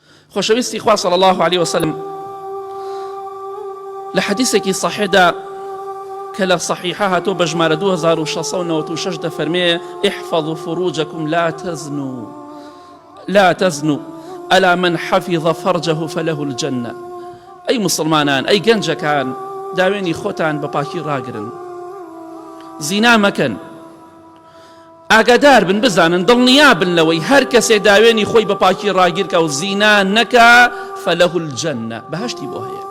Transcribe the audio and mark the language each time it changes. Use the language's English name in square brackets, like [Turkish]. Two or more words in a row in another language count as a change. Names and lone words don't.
[Central Kurdish] خۆشەویستی خوا [Arabic] صلی الله عليه وسلم [Central Kurdish] لە حەدیثێکی صحیحدا کە لە صحیحە هاتۆ بە ژمارە 2696 دەفەرمێ [Arabic] احفظوا فروجكم لا تزنوا ألا من حفظ فرجه فله الجنة. [Central Kurdish] ئەی مسلمانان، ئەی گەنجەکان، داوێنی خۆتان بە پاکی ڕاگرن، زینا مەکەن، ئاگادار بن، بزانن، دڵنیا بن لەوەی هەر کەسێ داوێنی خۆی بە پاکی ڕاگیر کە و زینا نەکا [Arabic] فەلەه الجەنە، [Central Kurdish] بەهەشتی بۆ هەیە.